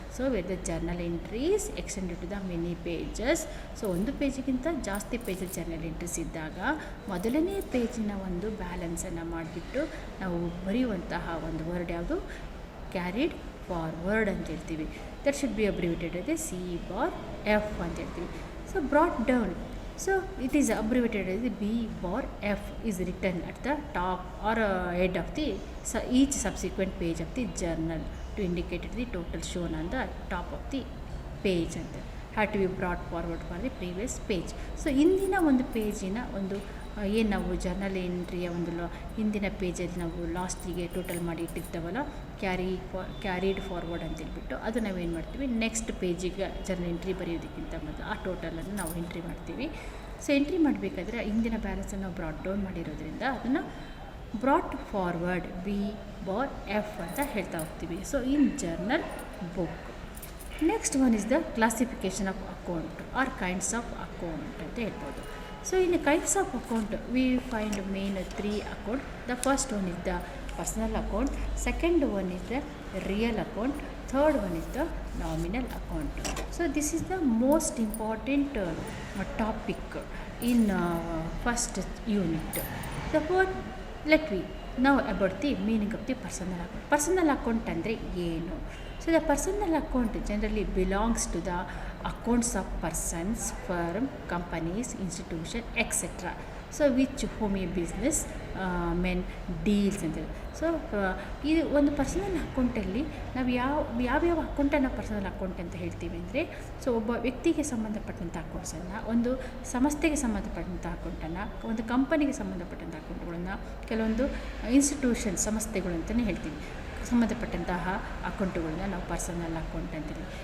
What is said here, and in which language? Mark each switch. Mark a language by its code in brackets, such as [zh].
[en] So where the journal entries extended to the many pages. [kn] So ಒಂದು ಪೇಜಿಗಿಂತ ಜಾಸ್ತಿ ಪೇಜಲ್ಲಿ journal entries ಇದ್ದಾಗ ಮೊದಲನೇ ಪೇಜಿನ ಒಂದು ಬ್ಯಾಲೆನ್ಸನ್ನು ಮಾಡಿಬಿಟ್ಟು ನಾವು ಬರೆಯುವಂತಹ ಒಂದು ವರ್ಡ್ ಯಾವುದು ಕ್ಯಾರಿಡ್ ಫಾರ್ವರ್ಡ್ ಅಂತ ಹೇಳ್ತೀವಿ. [en] that should be abbreviated as CBOR-F [kn] ಅಂತ ಹೇಳ್ತೀವಿ. [en] So brought down, so it is abbreviated as BOR-F is written at the top or head of the each subsequent page of the journal to indicate the total shown on the top of the page ಅಂತ had to be brought forward for the previous page. [kn] So ಇಂದಿನ ಒಂದು ಪೇಜಿನ ಒಂದು ಏನು ನಾವು journal ಎಂಟ್ರಿಯ ಒಂದು ಹಿಂದಿನ ಪೇಜಲ್ಲಿ ನಾವು ಲಾಸ್ಟಿಗೆ ಟೋಟಲ್ ಮಾಡಿ ಇಟ್ಟಿರ್ತಾವಲ್ಲ ಕ್ಯಾರಿಡ್ ಫಾರ್ವರ್ಡ್ ಅಂತ ಹೇಳ್ಬಿಟ್ಟು ಅದು ನಾವೇನು ಮಾಡ್ತೀವಿ ನೆಕ್ಸ್ಟ್ ಪೇಜಿಗೆ ಜರ್ನಲ್ ಎಂಟ್ರಿ ಬರೆಯೋದಕ್ಕಿಂತ ಮೊದಲು ಆ ಟೋಟಲನ್ನು ನಾವು ಎಂಟ್ರಿ ಮಾಡ್ತೀವಿ. ಸೊ ಎಂಟ್ರಿ ಮಾಡಬೇಕಾದ್ರೆ ಹಿಂದಿನ ಬ್ಯಾಲೆನ್ಸನ್ನು ನಾವು ಬ್ರಾಟ್ ಡೌನ್ ಮಾಡಿರೋದ್ರಿಂದ ಅದನ್ನು ಬ್ರಾಟ್ ಫಾರ್ವರ್ಡ್ BOR-F ಅಂತ ಹೇಳ್ತಾ ಹೋಗ್ತೀವಿ. [en] So in journal book. Next one is the classification of account are kinds of account [kn] ಅಂತ ಹೇಳ್ಬೋದು. [en] So in the kinds of account we find main 3 account. The first one is the personal account, second one is the real account, third one is the nominal account. So this is the most important topic in first unit. Therefore let me now about the meaning of the personal account. [kn] Personal account andre ಏನು? [en] So the personal account generally belongs to the accounts of persons, firm, companies, institution, etc. So which whom a business men deals ಅಂತ. [kn] So ಇದು ಒಂದು personal ಅಕೌಂಟಲ್ಲಿ ನಾವು ಯಾವ್ಯಾವ ಅಕೌಂಟನ್ನು personal account ಅಂತ ಹೇಳ್ತೀವಿ ಅಂದರೆ, ಸೊ ಒಬ್ಬ ವ್ಯಕ್ತಿಗೆ ಸಂಬಂಧಪಟ್ಟಂಥ ಅಕೌಂಟ್ಸನ್ನು, ಒಂದು ಸಂಸ್ಥೆಗೆ ಸಂಬಂಧಪಟ್ಟಂಥ ಅಕೌಂಟನ್ನು, ಒಂದು ಕಂಪನಿಗೆ ಸಂಬಂಧಪಟ್ಟಂಥ ಅಕೌಂಟ್ಗಳನ್ನು, ಕೆಲವೊಂದು ಇನ್ಸ್ಟಿಟ್ಯೂಷನ್ ಸಂಸ್ಥೆಗಳು ಅಂತಲೇ ಹೇಳ್ತೀವಿ ಸಂಬಂಧಪಟ್ಟಂತಹ ಅಕೌಂಟುಗಳನ್ನ ನಾವು ಪರ್ಸನಲ್ ಅಕೌಂಟ್ ಅಂತೀವಿ.